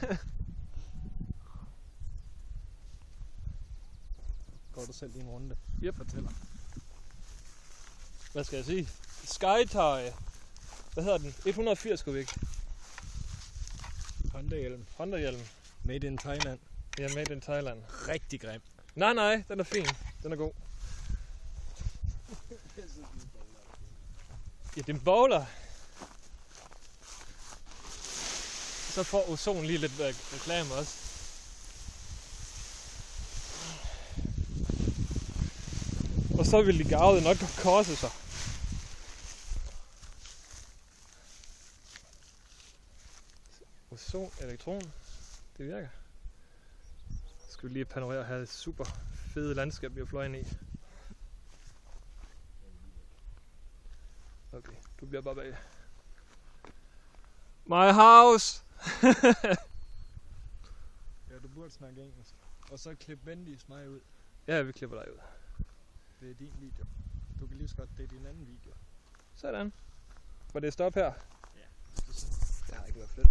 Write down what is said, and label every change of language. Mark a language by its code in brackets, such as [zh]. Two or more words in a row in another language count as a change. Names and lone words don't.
[da] Går du selv lige en runde? Yep. Fortæller. Hvad skal jeg sige? Skytie. Hvad hedder den? 180 kubik. Honda-hjelm. Honda-hjelm. [en] Made in Thailand. [da] Ja, [en] made in Thailand. [da] Rigtig grim. Nej, den er fin. Den er god. Ja, det er en bowler. Så får Ozon lige lidt reklame også. Og så vil de garvede nok korse sig. Ozon, elektron. Det virker. Skal vi lige panorere her. Det super fede landskab, vi har fløjet ind i. Okay, du bliver bare bag. [en] My house! [da] Ja, du burde snakke engelsk. Og så klip venligst mig ud. Ja, vi klipper dig ud. Det er din video. Du kan lige så godt, det er din anden video. Sådan. Var det stop her? Ja. Det har ikke været fedt.